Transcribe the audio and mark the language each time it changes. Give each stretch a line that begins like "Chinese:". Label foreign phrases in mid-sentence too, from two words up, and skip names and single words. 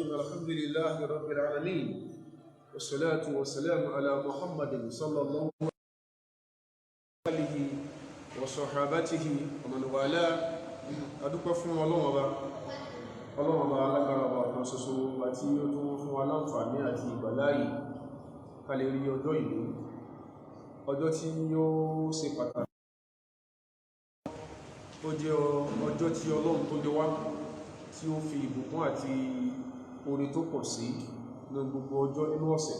Arabic: الحمد لله رب العالمين، والصلاة والسلام على محمد صلى الله عليه وصحابته ومن والاه.
Yoruba: adúpẹ́ fún Ọlọ́run Ọba alágbára ọba kan ṣoṣo àti ó tún fún wa láǹfààní àti ìgbàláyè ká lè rí ọjọ́ ìlú, ọjọ́ tí yóò ṣe pàtàkì. Ó jẹ́ ọjọ́ tí Ọlọ́run tó dé wá, tí ó fi ìbùkún àti oore tó pọ̀ sí ní gbogbo ọjọ́ nínú ọ̀sẹ̀.